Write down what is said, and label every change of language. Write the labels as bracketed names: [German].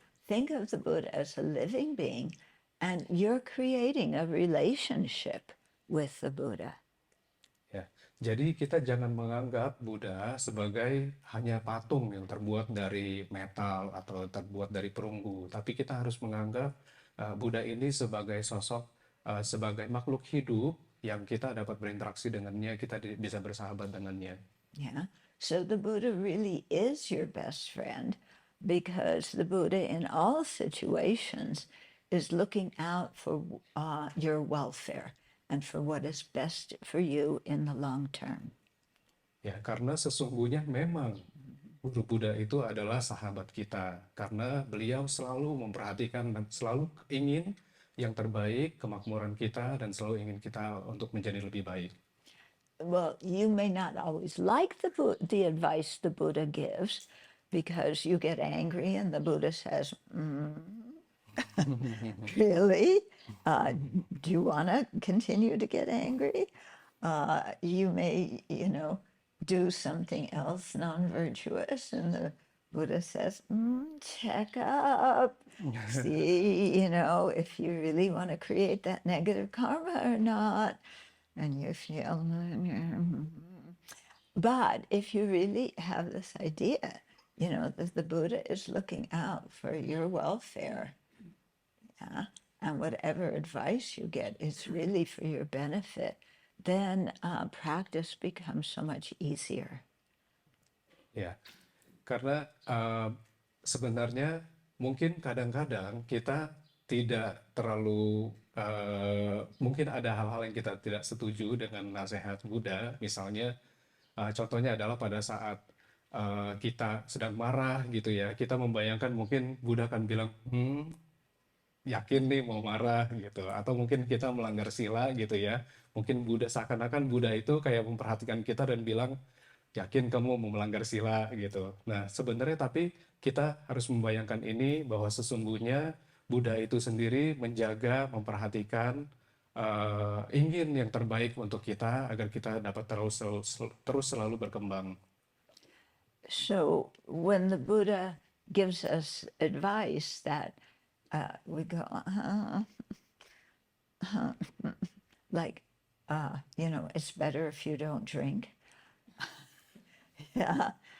[English] Think of the Buddha as a living being, and you're creating a relationship with the Buddha. [Indonesian] Ya, jadi kita jangan menganggap Buddha sebagai hanya patung yang terbuat dari metal atau terbuat dari perunggu, tapi kita harus menganggap Buddha ini sebagai sosok, sebagai makhluk hidup yang kita dapat berinteraksi dengannya, kita bisa bersahabat dengannya. [English] Yeah. So the Buddha really is your best friend because the Buddha in all situations is looking out for your welfare and for what is best for you in the long term. [Indonesian] Ya, karena sesungguhnya memang Guru Buddha itu adalah sahabat kita, karena beliau selalu memperhatikan dan selalu ingin yang terbaik, kemakmuran kita, dan selalu ingin kita untuk menjadi lebih baik. [English] Well, you may not always like the advice the Buddha gives because you get angry and the Buddha says, really? Do you want to continue to get angry? You may, do something else non-virtuous, and the Buddha says, check up. See, if you really want to create that negative karma or not. And you feel, but if you really have this idea, that the Buddha is looking out for your welfare, yeah, and whatever advice you get is really for your benefit, then practice becomes so much easier. [Indonesian] Ya, karena sebenarnya mungkin kadang-kadang kita tidak terlalu, mungkin ada hal-hal yang kita tidak setuju dengan nasihat Buddha. Misalnya, contohnya adalah pada saat kita sedang marah gitu ya, kita membayangkan mungkin Buddha akan bilang, yakin nih mau marah gitu, atau mungkin kita melanggar sila gitu ya. Mungkin Buddha, seakan-akan Buddha itu kayak memperhatikan kita dan bilang, yakin kamu mau melanggar sila gitu. Nah, sebenarnya tapi kita harus membayangkan ini bahwa sesungguhnya Buddha itu sendiri menjaga, memperhatikan, ingin yang terbaik untuk kita agar kita dapat terus selalu berkembang. [English] So when the Buddha gives us advice that we go, like, it's better if you don't drink. Yeah.